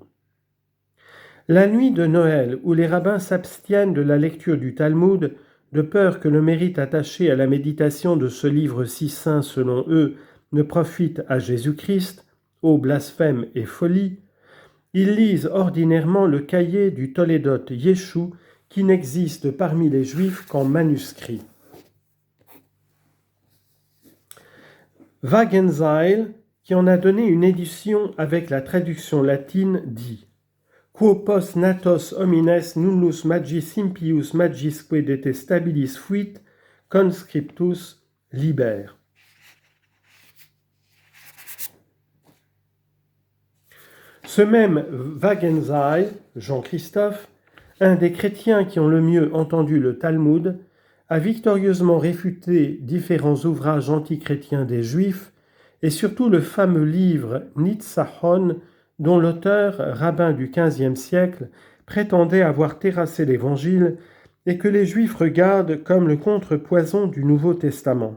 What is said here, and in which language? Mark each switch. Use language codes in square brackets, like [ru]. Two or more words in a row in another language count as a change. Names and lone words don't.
[fr] La nuit de Noël, où les rabbins s'abstiennent de la lecture du Talmud, de peur que le mérite attaché à la méditation de ce livre si saint selon eux ne profite à Jésus-Christ, ô blasphème et folie, ils lisent ordinairement le cahier du Toledot Yeshu qui n'existe parmi les Juifs qu'en manuscrit. [la] Wagenseil, [fr] qui en a donné une édition avec la traduction latine, dit [la] « Quo post natos homines nullus magis impius magisque detestabilis fuit, conscriptus liber ». [fr] Ce même Wagenseil, Jean-Christophe, un des chrétiens qui ont le mieux entendu le Talmud, a victorieusement réfuté différents ouvrages antichrétiens des Juifs et surtout le fameux livre Nitzahon, dont l'auteur, rabbin du XVe siècle, prétendait avoir terrassé l'Évangile et que les Juifs regardent comme le contrepoison du Nouveau Testament.